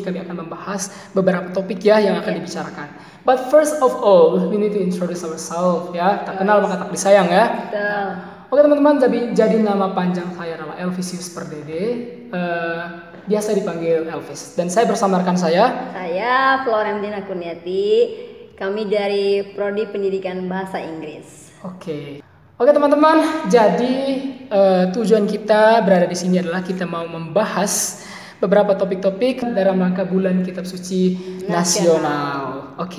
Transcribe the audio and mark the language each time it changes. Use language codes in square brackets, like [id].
[id] Kami akan membahas beberapa topik ya yang akan dibicarakan. [en] But first of all, we need to introduce ourselves ya. [id] Tak kenal maka tak disayang ya. Oke teman-teman, jadi nama panjang saya adalah Elvisius Perdede. Biasa dipanggil Elvis. Dan saya bersama rekan saya. Saya Florentina Kurniati. Kami dari Prodi Pendidikan Bahasa Inggris. Oke teman-teman, jadi tujuan kita berada di sini adalah kita mau membahas beberapa topik-topik dalam rangka bulan Kitab Suci Nasional.